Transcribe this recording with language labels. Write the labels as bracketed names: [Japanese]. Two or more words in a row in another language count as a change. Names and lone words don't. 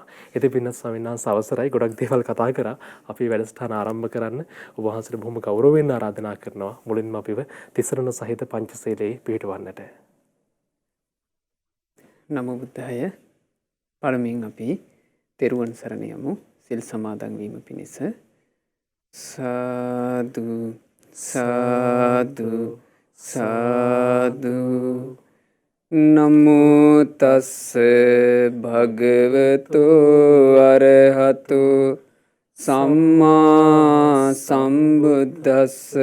[Sinhala] ඉතින් පින්වත් ස්වාමීන් වහන්සේ අවසරයි, ගොඩක් දේවල් කතා කරා. අපි වැඩසටහන ආරම්භ කරන්න ඔබ වහන්සේට බොහොම ගෞරවයෙන් ආරාධනා කරනවා. මුලින්ම අපිව තිසරණ සහිත පංචශීලයේ පිළිපදවන්නට. [Pali] නමෝ බුද්ධාය. [Sinhala] පළමුවෙන් අපි තෙරුවන් සරණ යමු. සිල් සමාදන් වීම පිණිස. සාදු සාදු සාදු. [Pali] නමෝ තස්ස භගවතු අරහතු සම්මා සම්බුද්දස්ස.